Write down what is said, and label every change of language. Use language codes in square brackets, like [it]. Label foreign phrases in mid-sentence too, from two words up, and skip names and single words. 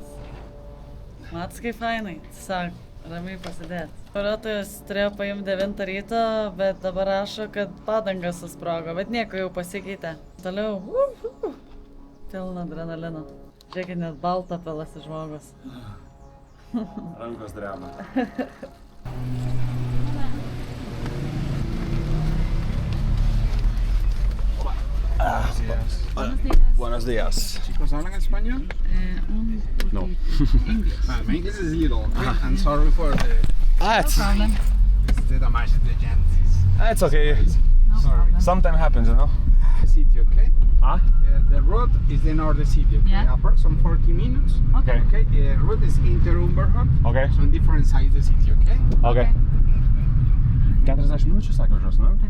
[lt] Matas kaip fainai, tiesiog ramiai pasidėt. Vairuotojas turėjo paimti 9 ryto, bet dabar rašo, kad padangas susprogo, bet nieko jau pasikeitė. Toliau, pilna adrenalino. Žiūrėkit, net baltą pilasi žmogus. Rankos dreba. [es] Buenos días. Chicos, ¿hablan español? No. [en] English. My English is little, okay? I'm sorry for the damage to the gents. It's okay. Sorry. Sometimes happens, you know? City, okay? Huh? The road is the north city, okay? Yeah. Approximately 40 minutes. Okay. Okay, the road is Inter-Umberhof. Okay. So on different sides of the city, okay? Okay. [lt] 40 minučių, sakė važiuos, ne?